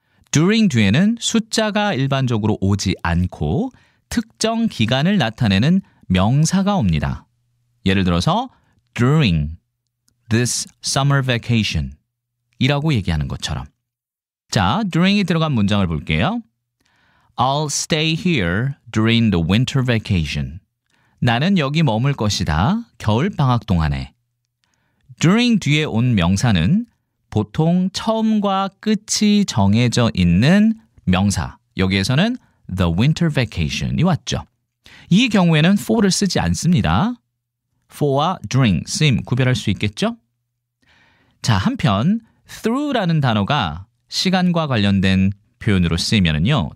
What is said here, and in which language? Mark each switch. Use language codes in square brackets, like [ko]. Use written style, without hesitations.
[ko] during 뒤에는 숫자가 일반적으로 오지 않고 특정 기간을 나타내는 명사가 옵니다. 예를 들어서 [en] during this summer vacation [ko] 이라고 얘기하는 것처럼. 자, during이 들어간 문장을 볼게요. [en] I'll stay here during the winter vacation. [ko] 나는 여기 머물 것이다. 겨울방학 동안에. during 뒤에 온 명사는 보통 처음과 끝이 정해져 있는 명사. 여기에서는 [en] the winter vacation [ko] 이 왔죠. 이 경우에는 for를 쓰지 않습니다. for와 during, 쓰임 구별할 수 있겠죠? 자, 한편 through라는 단어가 시간과 관련된 표현으로 쓰이면은요.